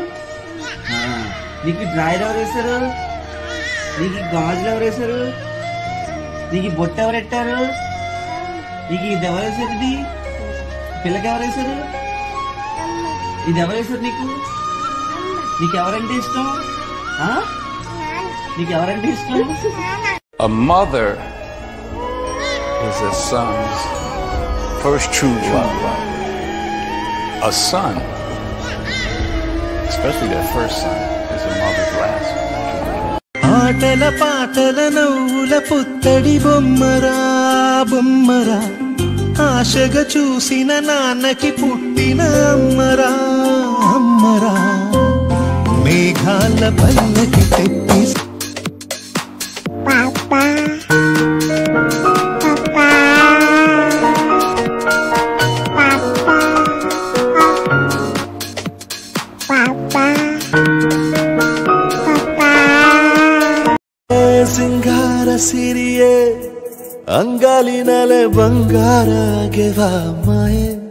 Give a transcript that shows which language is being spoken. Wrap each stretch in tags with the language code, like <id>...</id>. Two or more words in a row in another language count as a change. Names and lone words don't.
<te>నీకు డ్రాయర్ ఎవరు వేశారు? నీకు గాజులు ఎవరు వేశారు? నీకు బొట్టు ఎవరు పెట్టారు? నీకు ఇది ఎవరు వేశారు? ఇది పిల్లకి ఎవరు వేశారు? ఇది ఎవరు వేశారు నీకు? నీకెవరంటే ఇష్టం? నీకెవరంటే ఇష్టం?</te> <en>A mother is a son's first true love. A son, especially their first son, is a mother's last.</en> <te>ఆటల పాటల నవ్వుల పుత్తడి బొమ్మరా బొమ్మరా, ఆశగా చూసిన నాన్నకి పుట్టిన అమ్మరా అమ్మరా, మేఘాల పల్లకి తెప్పి పాపా</te> <kn>ಸಿಂಗಾರ ಸಿರಿಯೇ ಅಂಗಾಲಿನಲೆ ಬಂಗಾರಗೆವ ಮಾಯೆ,</kn>